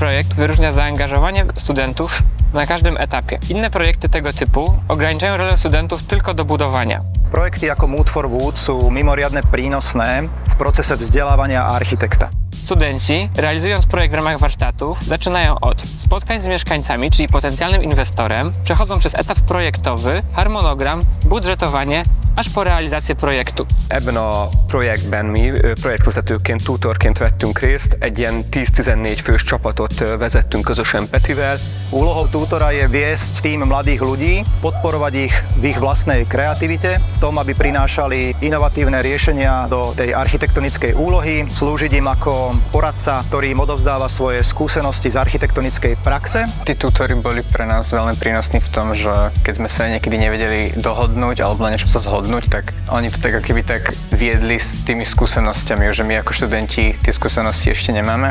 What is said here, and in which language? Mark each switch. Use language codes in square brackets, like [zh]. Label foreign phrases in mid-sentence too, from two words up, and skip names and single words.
[pl] wyróżnia zaangażowanie studentów na każdym etapie. Inne projekty tego typu ograniczają rolę studentów tylko do budowania. [sk] Projekty jako Mood for Wood sú mimoriadne prínosné v procese vzdelávania architekta. [pl] Studenci, realizując projekt w ramach warsztatów, zaczynają od spotkań z mieszkańcami, czyli potencjalnym inwestorem, przechodzą przez etap projektowy, harmonogram, budżetowanie, aż po realizację projektu. [hu] Ebben a projektben mi projektvezetőként, tutorként vettünk részt, egy ilyen 10-14 fős csapatot vezettünk közösen Petivel. [sk] Úlohou tutora je viesť tým mladých ľudí, podporovať ich v ich vlastnej kreativite, v tom, aby prinášali inovatívne riešenia do tej architektonickej úlohy, slúžiť im ako poradca, ktorý im odovzdáva svoje skúsenosti z architektonickej praxe. Tí tutori boli pre nás veľmi prínosní v tom, že keď sme sa niekedy nevedeli dohodnúť alebo na niečo sa zhodnúť, tak oni to tak ako keby tak viedli s tými skúsenosťami, že my ako študenti tie skúsenosti ešte nemáme.